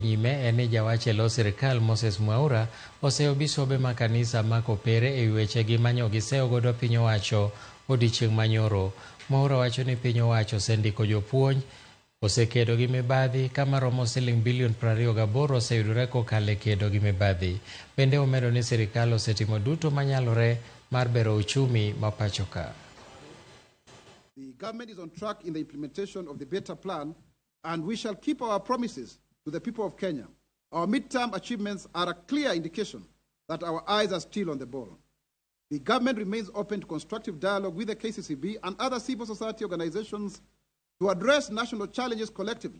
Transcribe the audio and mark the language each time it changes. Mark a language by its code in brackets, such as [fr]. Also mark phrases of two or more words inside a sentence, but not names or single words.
[luo] Nyime ene jawache lo sirkal Moses Mwaura oseyo Bishobe makanisa makopere e wechegi manyogi seyo godo piny owacho odiochieng' manyoro. Mwaura wacho ni piny owacho osendiko jopuonj, osekedo gi mibadhi kama romo siling bilion 28 oseyudore kokalo e kedo gi mibadhi. Bende omedo ni sirkal osetimo duto manyalore mar bero uchumi ma pacho ka. [en] The government is on track in the implementation of the better plan, and we shall keep our promises to the people of Kenya. Our midterm achievements are a clear indication that our eyes are still on the ball. The government remains open to constructive dialogue with the KCCB and other civil society organizations to address national challenges collectively.